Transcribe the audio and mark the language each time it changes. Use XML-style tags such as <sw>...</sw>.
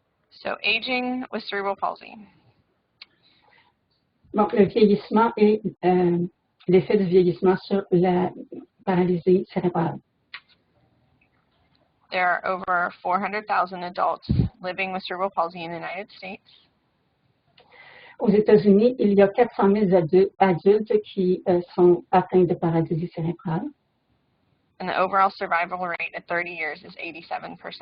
<en>So aging with cerebral palsy.</en> <fr>Donc, le vieillissement et l'effet du vieillissement sur la paralysie cérébrale.</fr> <en>There are over 400,000 adults living with cerebral palsy in the United States.</en> <fr>Aux États-Unis, il y a 400 000 adultes qui sont atteints de paralysie cérébrale.</fr> <en>And the overall survival rate at 30 years is 87%.</en>